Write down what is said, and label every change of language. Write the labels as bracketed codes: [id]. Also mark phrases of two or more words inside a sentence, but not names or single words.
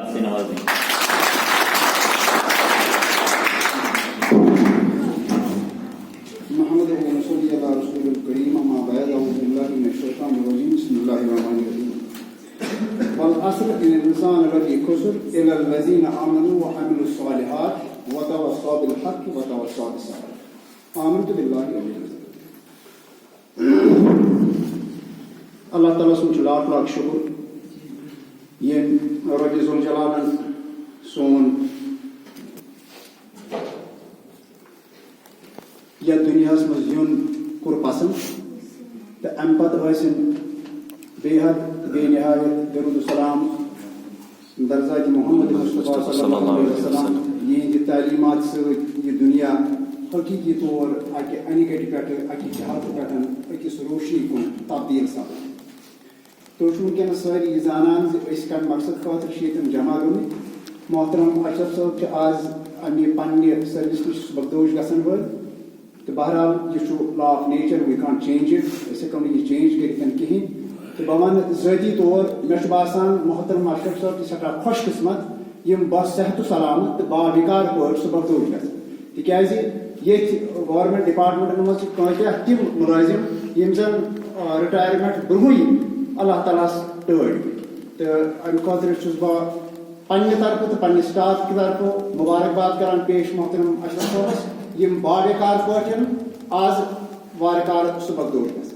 [ur] سے نوازیں. [ar] محمد رسول اللہ رسول الکریم اما بعد اعوذ باللہ من الشیطان الرجیم بسم اللہ الرحمن الرحیم والعصر ان الانسان لفی خسر الا الذین آمنوا وعملوا الصالحات وتواصوا بالحق وتواصوا بالصبر. آمنت باللہ [ks] اللہ تعالیٰ سن لاکھ لاکھ شکر یم رب ذوالجلالن سون یتھ دنیا مز یون کور پسند تو ام پتہ ٲسِن بے حد بے نہایت درود السلام درزات محمد مصطفیٰ صلی اللہ علیہ وسلم یہندِ تعلیمات سۭتۍ یہ دنیا حقیقی طور اکہ انہِ گٹہِ پٮ۪ٹھٕ اکہِ جہالتہٕ پٮ۪ٹھ أکِس روشنی کُن تبدیل سپدان. تُہۍ چھِو وٕنکیٚنس سٲری یہِ زانان زِ أسۍ کَمہِ مقصد خٲطرٕ چھِ ییٚتٮ۪ن جمع گٔمٕتۍ. محترم اشرف صٲب چھِ آز اَمہِ پننہِ سٔروِس نِش سبکدوش گژھن وٲلۍ تو بہرحال یہ [en] law of nature we can't change it [ks] أسۍ ہٮ۪کو نہٕ یہِ چینج کٔرِتھ کِہیٖنۍ تہٕ بہٕ وَنہٕ ذٲتی طور مےٚ چھُ باسان محترم اشرف صٲب چھِ سٮ۪ٹھاہ خۄش قٕسمت یِم صحت و سلامت تہٕ باوقار پٲٹھۍ سبکدوش گژھن تِکیازِ ییٚتہِ گورمنٹ ڈپارٹمنٹن منٛز چھِ کٲنٛسہِ تِم مُلٲزِم یِم زن رِٹایرمنٹ برونٛہٕے اللہ تعالیٰ ہس ٹٲرۍ تہٕ اَمہِ خٲطرٕ چھُس بہٕ پننہِ طرفہٕ تہٕ پننہِ سٹاف کہِ طرفہٕ مُبارکباد کران پیش محترم اشرف صٲبس یم باوقار پٲٹھۍ آز وارٕ کارٕ سبکدوش گژھن.